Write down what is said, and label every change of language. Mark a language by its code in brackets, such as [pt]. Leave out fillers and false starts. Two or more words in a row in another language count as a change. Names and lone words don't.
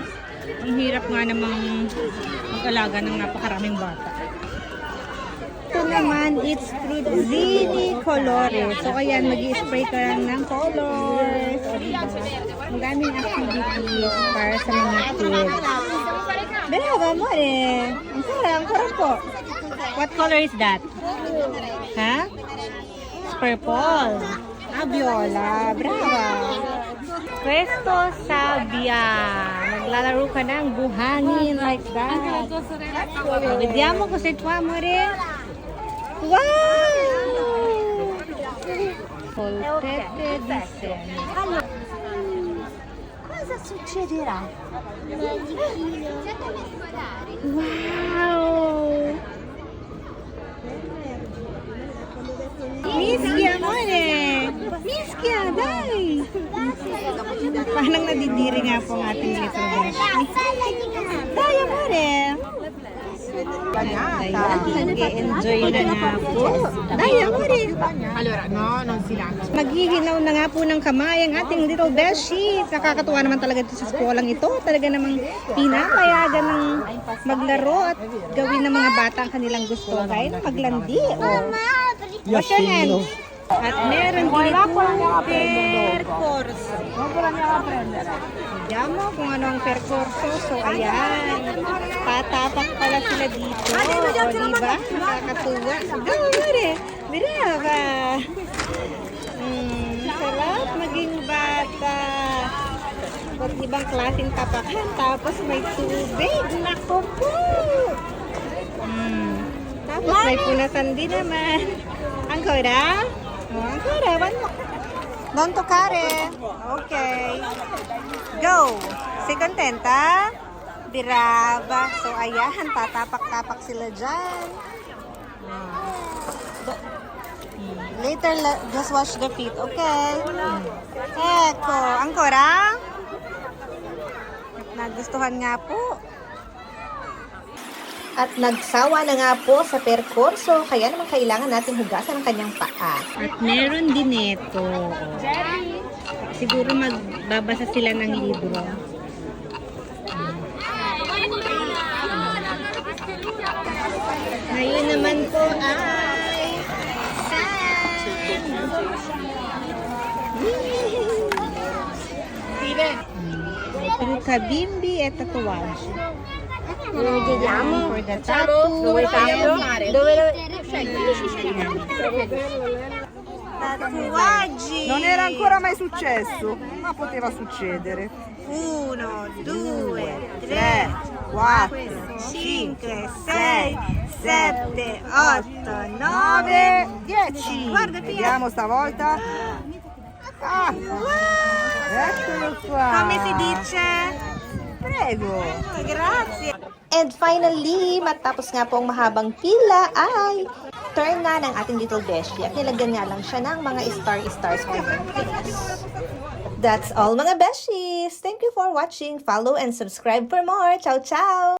[tl] Ang hirap nga namang mag-alaga ng napakaraming bata. Ito naman, it's Fruzzini Colore. So, ayan, mag-i-spray ka lang ng colors. Maraming activities para sa mga kids. [it] Bravo, amore! [tl] Ang sarap, ang sarap po. [en] What color is that? Ha? [it] Purple. Ah, viola. Brava. Questo Sabia. [tl] Naglalaro ka ng buhangin [en] like that. [it] Vediamo cosa tu amore. Wow! Polpette di seme. Cosa succederà? Wow! Mischia, amore! Mischia, dai! [tl] Parang nadidiri nga po ang ating little beshi. [it] Dai, amore! [tl] Nag-e-enjoy na nga po. [it] Dai, amore! Allora, no, non si lancia. [tl] Maghihinaw na nga po ng kamay ang ating little beshi. Nakakatuwa naman talaga ito sa eskwelaang ito. Talaga namang pinapayagan ng maglaro at gawin ng mga bata ang kanilang gusto. Kahit paglandi. [en] Wash your hands. [tl] At meron din itong percorso. Vediamo kung ano ang percorso. So, ayan. Tatapak pala sila dito. O, diba? Nakakatuwa. [it] Amore! Brava! [tl] Sarap maging bata. At ibang klaseng tapakan. Tapos may tubig. Nako po! Tapos may punasan din naman. [it] Ancora? Oh, ancora. Don't toccare. [en] Okay. Go. [it] Sei contenta? Brava. [tl] So, ayan. Tatapak-tapak sila dyan. [en] Later, just wash the feet. [it] Okay? Eko. Ancora? [tl] Nagustuhan nga po. At nagsawa na nga po sa percorso, kaya naman kailangan natin hugasan ang kanyang paa. At meron din ito. Siguro magbabasa sila ng libro. Ngayon naman po ay sand. [it] sa bimbi e tatuaggi. Lo vediamo? [en] For the tattoo. [it] Dove farlo? Dove lo... Tatuaggi. Non era ancora mai successo, ma poteva succedere. 1, 2, 3, 3, 4, 5, 6, 7, 8, 9, 9, 10. Guarda, Pia. Vediamo stavolta. Ah, eccolo qua. Come si dice? Prego. Grazie. [en] And finally, [tl] matapos nga po ang mahabang pila ay turn na ng ating little beshi at nilagyan nga lang siya ng mga [en] stars for [tl] yung face. [en] That's all [tl] mga beshies! [en] Thank you for watching. Follow and subscribe for more. [it] Ciao, ciao!